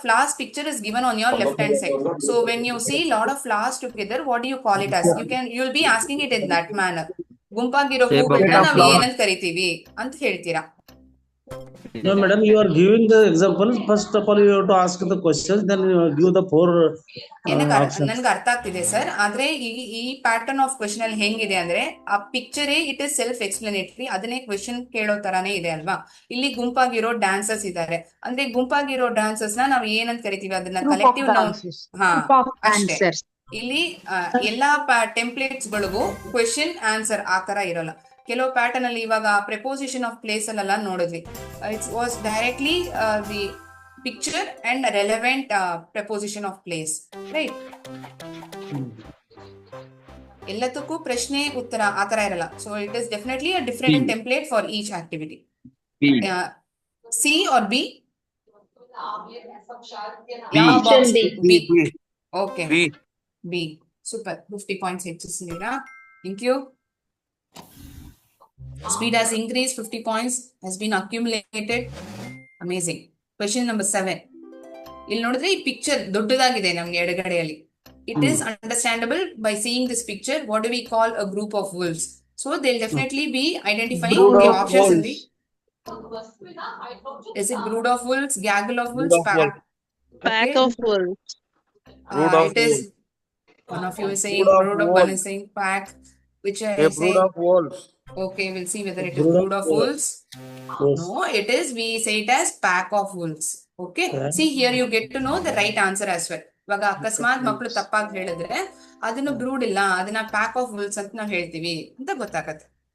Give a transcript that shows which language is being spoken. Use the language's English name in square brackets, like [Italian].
[English] Flowers picture is given on your left hand side. So when you see lot of flowers together, what do you call it as? You'll be asking it in that manner. [Kannada] ಗುಂಪಾಗಿರೋ [English] Say [Kannada] ಹೂಗಳನ್ನ [English] bouquet of [Kannada] ನಾವ್ [English] flowers. [Kannada] ಏನಂತ ಕರಿತೀವಿ ಅಂತ ಹೇಳ್ತೀರಾ. [English] No, madam, you are giving the example. First of all, you have to ask the questions, then you give the four options. [Kannada] ನನ್ಗೆ ಅರ್ಥ ಆಗ್ತಿದೆ sir. ಆದ್ರೆ ಈ ಪ್ಯಾಟರ್ನ್ ಆಫ್ ಕ್ವೆಶನ್ ಅಲ್ಲಿ ಹೆಂಗಿದೆ ಅಂದ್ರೆ ಆ ಪಿಕ್ಚರೇ [English] it is self explanatory, [Kannada] ಅದನ್ನೇ ಕ್ವೆಶನ್ ಕೇಳೋ ತರಾನೇ ಇದೆ ಅಲ್ವಾ. ಇಲ್ಲಿ ಗುಂಪಾಗಿರೋ ಡಾನ್ಸರ್ಸ್ ಇದ್ದಾರೆ ಅಂದ್ರೆ ಗುಂಪಾಗಿರೋ ಡಾನ್ಸರ್ಸ್ ನ ನಾವು ಏನಂತ ಕರಿತೀವಿ ಅದನ್ನ ಕಲೆಕ್ಟಿವ್ ನಾವು ಹಾ ಅಷ್ಟೇ. ಇಲ್ಲಿ ಎಲ್ಲಾ ಟೆಂಪ್ಲೇಟ್ಸ್ ಗಳಿಗೂ ಕ್ವೆಶನ್ ಆನ್ಸರ್ ಆ ತರ ಇರಲ್ಲ. ಕೆಲವು ಪ್ಯಾಟರ್ನ್ ಅಲ್ಲಿ ಇವಾಗ ಪ್ರೆಪೋಸಿಷನ್ ಆಫ್ ಪ್ಲೇಸ್ ಅಲ್ಲೆಲ್ಲ ನೋಡಿದ್ವಿ. [English] It's was directly the picture and relevant preposition of place, right. [Kannada] ಎಲ್ಲದಕ್ಕೂ ಪ್ರಶ್ನೆ ಉತ್ತರ ಆ ತರ ಇರಲ್ಲ. [English] So it is definitely a different template for each activity. B. C or B? Option B. B. Okay B. Super. 50 points [Kannada] ಹೆಚ್ಚಿಸಿದ್ದೀರಾ. [English] Thank you. Speed has increased, 50 points has been accumulated. Amazing. Question number 7. ಇಲ್ಲಿ ನೋಡಿದ್ರೆ ಈ picture ದೊಡ್ಡದಾಗಿದೆ ನಮ್ಗೆ ಎಡಗಡೆಯಲ್ಲಿ. It is understandable by seeing this picture. What do we call a group of wolves? So they'll definitely be identifying the options in the. Is it brood of wolves, gaggle of wolves, pack of wolves? It is. One of you is saying brood of, one is saying pack. Which I say? wolves. Okay, we'll see whether it is brood of wolves. Yes. No, it is, we say it as pack of wolves. Okay, see here you get to know the right answer as well. [Kannada] ಇವಾಗ ಅಕಸ್ಮಾತ್ ಮಕ್ಕಳು ತಪ್ಪಾಗಿ ಹೇಳಿದ್ರೆ ಅದನ್ನು brood ಇಲ್ಲ, ಅದನ್ನ pack of ವುಲ್ಸ್ ಅಂತ ನಾವು ಹೇಳ್ತೀವಿ ಅಂತ ಗೊತ್ತಾಗತ್ತೆ.